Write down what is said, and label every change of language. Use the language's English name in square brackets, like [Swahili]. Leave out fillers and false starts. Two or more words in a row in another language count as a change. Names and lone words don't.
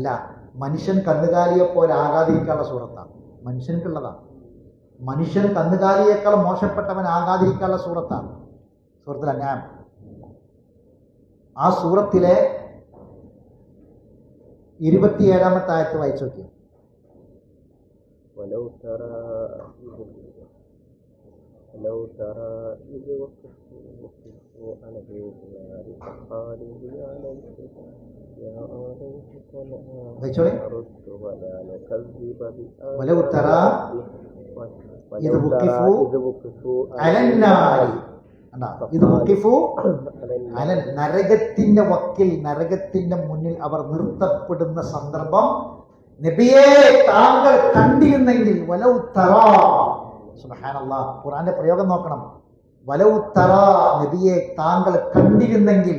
[Malayalam] മനുഷ്യൻ കന്നുകാലിയെ പോലെ ആകാതിരിക്കാനുള്ള സൂറത്താണ്. മനുഷ്യൻക്കുള്ളതാണ്. മനുഷ്യൻ കന്നുകാലിയേക്കാൾ മോശപ്പെട്ടവൻ ആകാതിരിക്കാനുള്ള സൂറത്താണ് സൂറത്തുൽ അൻആം. ആ സൂറത്തിലെ 27-ാമത്തെ ആയത്ത് വായിച്ചു നോക്കി. [Arabic] ولو ترى إذ وقفوا على النار فقالوا يا ليتنا نرد ولا نكذب ولو ترى إذ وقفوا على النار. [Malayalam] ഇത് [Arabic] وقفوا على, [Malayalam] നരകത്തിന്റെ വക്കിൽ, നരകത്തിന്റെ മുന്നിൽ അവർ നിർത്തപ്പെടുന്ന സന്ദർഭം നബിയെ താങ്കൾ കണ്ടിരുന്നെങ്കിൽ. [Arabic] ولو ترى. [Malayalam] സുബ്ഹാനല്ലാഹ്, ഖുർആന്റെ പ്രയോഗം നോക്കണം. [Arabic] ولو ترى, [Malayalam] നബിയെ താങ്കൾ കണ്ടിരുന്നെങ്കിൽ.